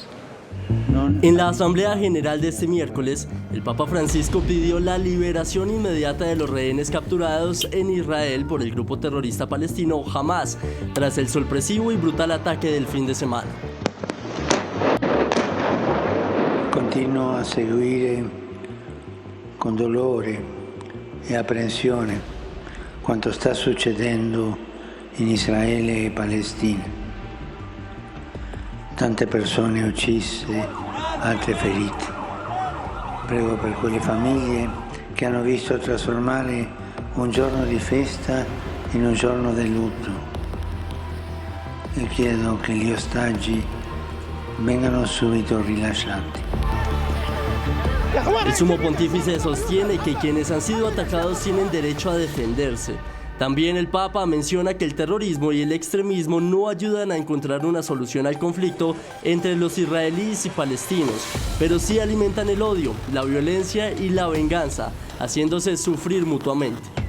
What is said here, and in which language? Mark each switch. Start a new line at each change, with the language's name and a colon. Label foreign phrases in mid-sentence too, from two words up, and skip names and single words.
Spanish: En la Asamblea General de este miércoles, el Papa Francisco pidió la liberación inmediata de los rehenes capturados en Israel por el grupo terrorista palestino Hamás, tras el sorpresivo y brutal ataque del fin de semana.
Italian: Continuo a seguire con dolore e apprensione quanto sta succedendo in Israele e Palestina. Tante persone uccise, altre ferite. Prego per quelle famiglie che hanno visto trasformare un giorno di festa in un giorno di lutto. E chiedo che gli ostaggi vengano subito rilasciati.
Spanish: El sumo pontífice sostiene que quienes han sido atacados tienen derecho a defenderse. También el Papa menciona que el terrorismo y el extremismo no ayudan a encontrar una solución al conflicto entre los israelíes y palestinos, pero sí alimentan el odio, la violencia y la venganza, haciéndose sufrir mutuamente.